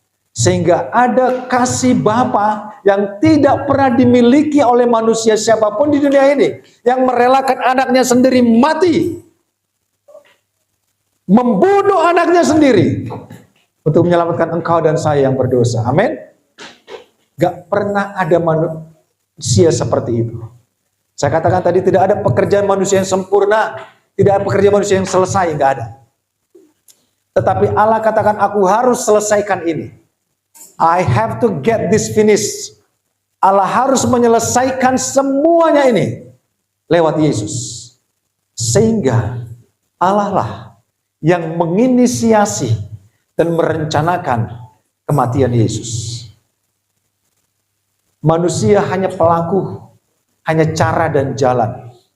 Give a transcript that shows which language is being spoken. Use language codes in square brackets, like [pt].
[id] Sehingga ada kasih Bapa yang tidak pernah dimiliki oleh manusia siapapun di dunia ini, yang merelakan anaknya sendiri mati, membunuh anaknya sendiri untuk menyelamatkan engkau dan saya yang berdosa. Amin. Gak pernah ada manusia seperti itu. Saya katakan tadi, tidak ada pekerjaan manusia yang sempurna, tidak ada pekerjaan manusia yang selesai, gak ada. Tetapi Allah katakan, aku harus selesaikan ini. [en] I have to get this finished. [id] Allah harus menyelesaikan semuanya ini lewat Yesus. Sehingga Allah lah yang menginisiasi dan merencanakan kematian Yesus. Manusia hanya pelaku, hanya cara dan jalan.